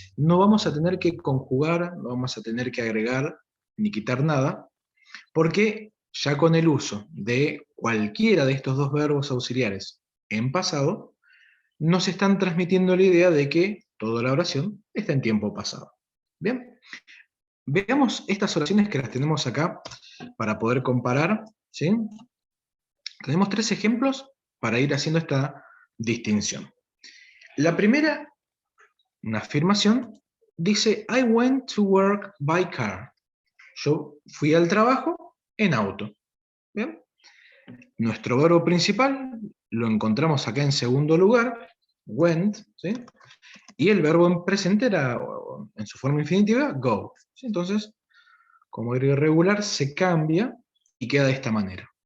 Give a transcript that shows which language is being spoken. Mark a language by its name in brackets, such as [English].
[Spanish] No vamos a tener que conjugar, no vamos a tener que agregar ni quitar nada, porque ya con el uso de cualquiera de estos dos verbos auxiliares en pasado, nos están transmitiendo la idea de que toda la oración está en tiempo pasado. Bien, veamos estas oraciones que las tenemos acá para poder comparar, ¿sí? Tenemos 3 ejemplos para ir haciendo esta distinción. La primera, una afirmación, dice, [English] I went to work by car. [Spanish] Yo fui al trabajo en auto. ¿Bien? Nuestro verbo principal lo encontramos acá en segundo lugar, went, ¿sí?, y el verbo en presente era, en su forma infinitiva, go, ¿sí? Entonces, como era irregular, se cambia y queda de esta manera.